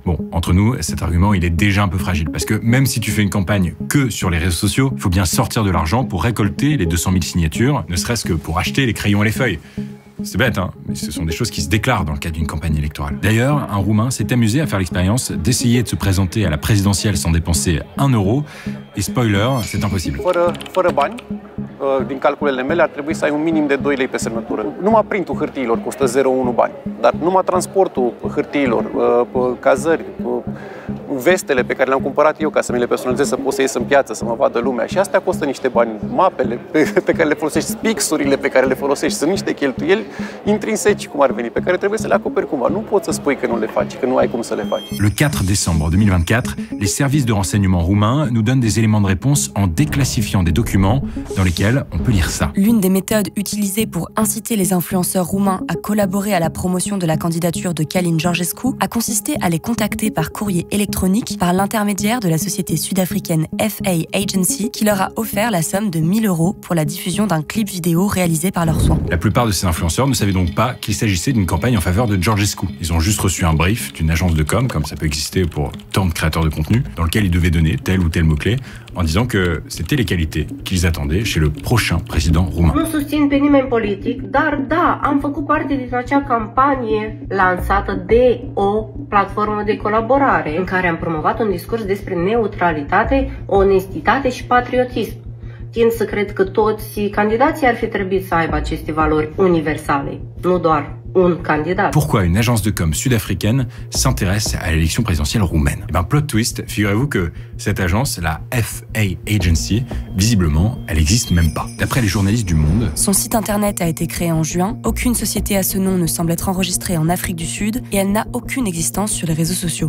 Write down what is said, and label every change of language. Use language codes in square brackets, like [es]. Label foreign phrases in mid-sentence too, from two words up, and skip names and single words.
[fr] Bon, entre nous, cet argument, il est déjà un peu fragile parce que même si tu fais une campagne que sur les réseaux sociaux, il faut bien sortir de l'argent pour récolter les 200 000 signatures, ne serait-ce que pour acheter les crayons et les feuilles. C'est bête, hein, mais ce sont des choses qui se déclarent dans le cadre d'une campagne électorale. D'ailleurs, un Roumain s'est amusé à faire l'expérience d'essayer de se présenter à la présidentielle sans dépenser 1 euro. Et spoiler, c'est impossible. [ro] Fără bani, din calculele mele, ar trebui să ai un minim de 2 lei pe semnătură. Numai printul hârtiilor costă 0,1 bani, dar numai transportul hârtiilor, cazări, vestele pe care le-am cumpărat eu ca să mi le personalizez, să pot să ies în piață, să mă vadă lumea. Și astea costă niște bani. Mapele pe care le folosești, pixurile pe care le folosești, sunt niște cheltuieli intrinseci, cum ar veni, pe care trebuie să le acoperi cumva. Nu poți să spui că nu le faci, că nu ai cum să le faci. [fr] Le 4 décembre 2024, les services de renseignement roumains nous donnent des éléments de réponse en déclassifiant des documents dans lesquels on peut lire ça. L'une des méthodes utilisées pour inciter les influenceurs roumains à collaborer à la promotion de la candidature de Călin Georgescu a consisté à les contacter par courrier électronique par l'intermédiaire de la société sud-africaine FA Agency qui leur a offert la somme de 1 000 € pour la diffusion d'un clip vidéo réalisé par leurs soins. La plupart de ces influenceurs ne savaient donc pas qu'il s'agissait d'une campagne en faveur de Georgescu. Ils ont juste reçu un brief d'une agence de com, comme ça peut exister pour tant de créateurs de contenu, dans lequel ils devaient donner tel ou tel mot-clé, en disant que c'était les qualités qu'ils attendaient chez le prochain président roumain. [ro] Nu susțin pe nimeni politic, dar da, am făcut parte din acea campanie lansată de o platformă de colaborare în care am promovat un discurs despre neutralitate, onestitate și patriotism. Tind să cred că toți candidații ar fi trebuit să aibă aceste valori universale, nu doar un candidat. [fr] Pourquoi une agence de com sud-africaine s'intéresse à l'élection présidentielle roumaine? Eh bien, [en] plot twist, [fr] figurez-vous que cette agence, la FA Agency, visiblement, elle n'existe même pas. D'après les journalistes du Monde, son site internet a été créé en juin, aucune société à ce nom ne semble être enregistrée en Afrique du Sud et elle n'a aucune existence sur les réseaux sociaux.